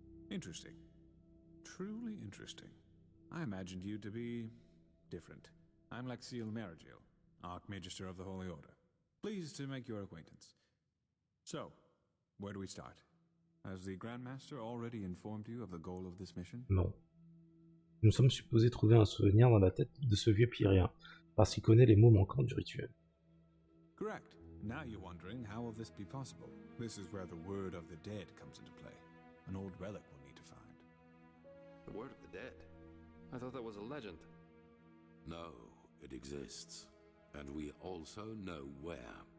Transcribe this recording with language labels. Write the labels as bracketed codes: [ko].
[en] Interesting. Truly interesting. I imagined you to be different. I'm Lexiel Marigil, Archmagister of the Holy Order. Pleased to make your acquaintance. So, where do we start? Has the Grandmaster already informed you of the goal of this mission? [fr] Non. Nous sommes supposés trouver un souvenir dans la tête de ce vieux Pyrrhien, parce qu'il connaît les mots manquants du rituel. [en] Correct. Now you're wondering how will this be possible? This is where the word of the dead comes into play. An old relic we'll need to find. The word of the dead? I thought that was a legend. No, it exists. And we also know where.